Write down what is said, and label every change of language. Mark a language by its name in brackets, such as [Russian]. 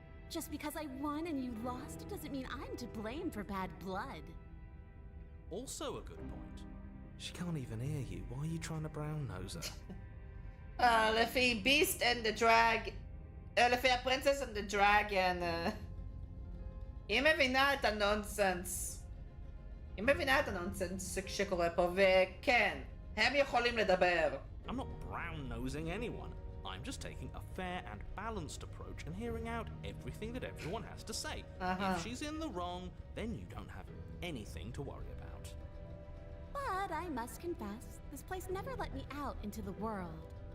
[English] Just because I won and you lost doesn't mean I'm to blame for bad blood. Also a good point. She can't even hear you. Why are you trying to brown nose her? [Hebrew] לפי [English] Beast and the Drag... [Hebrew] לפי הפרנסס [English] and the Dragon... [Hebrew] היא מבינה את הנונסנס. היא מבינה את הנונסנס שקורה פה, וכן, הם יכולים לדבר. [English] I'm not brown nosing anyone. I'm just taking a fair and balanced approach and hearing out everything that everyone has to say. If she's in the wrong, then you don't have anything to worry about. But I must confess, this place never let me out into the world.